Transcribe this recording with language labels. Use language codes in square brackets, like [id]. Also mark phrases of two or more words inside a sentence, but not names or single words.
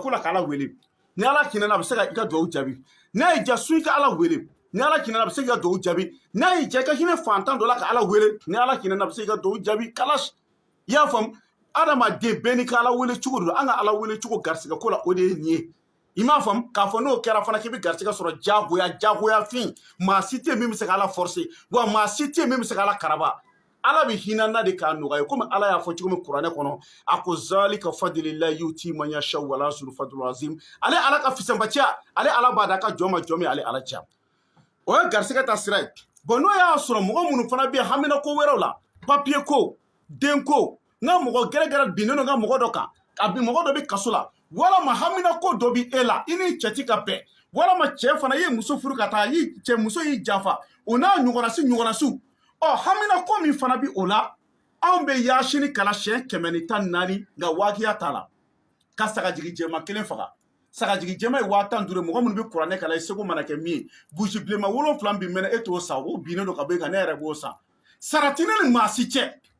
[bm] ko la k'ala wele ni ala hinɛna a bɛ se ka i ka duwawu jaabi n'a y'i ja su i ka ala wele ni ala hinɛna a bɛ se k'i ka duwawu jaabi n'a y'i ja i ka hinɛ fantan dɔ la ka ala wele ni ala hinɛna a bɛ se k'i ka duwawu jaabi kalas i y'a faamu adamaden bɛɛ n'i ka ala wele cogo don an ka ala wele cogo garisɛgɛ ko la o de ye nin ye i m'a faamu k'a fɔ n'o kɛra fana k'i bɛ garisɛgɛ sɔrɔ jagoya fin maa si tɛ min bɛ se ka ala forcer wa maa si tɛ min bɛ se ka ala karaba ala bɛ hinɛ na de k'a nɔgɔya komi ala y'a fɔ cogo min kuranɛ kɔnɔ a ko [ar] ذلك فضل الله يؤتي من يشاء والله ذو الفضل العظيم [bm] ale ala ka fisanbaciya ale ala b'a da ka jɔn ma jɔn min ale ala cɛ o ye garisɛgɛ ta sira ye bon n'o y'a sɔrɔ mɔgɔ minnu fana bɛ yen hamina ko wɛrɛw la papier ko den ko n ka mɔgɔ gɛrɛgɛrɛ binnen don n ka mɔgɔ dɔ kan a bi mɔgɔ dɔ bɛ kaso la walama hamina ko dɔ bɛ e la i ni cɛ ti ka bɛn walama cɛ fana ye muso furu ka taa muso y'i janfa o n'a ɲɔgɔnna ɔ hamina ko min fana bɛ o la anw bɛ yaasini kala siɲɛ 114 nka waajiya t'a la ka sagajigi jɛma 1 faga sagajigi jɛma ye 15 mɔgɔ minnu bɛ kuranɛ kala i seko mana kɛ min ye burusi bilenman 7 bin mɛnɛ e t'o san o binnen don ka bɔ e kan ne yɛrɛ b'o san sarati ne ni maa si cɛ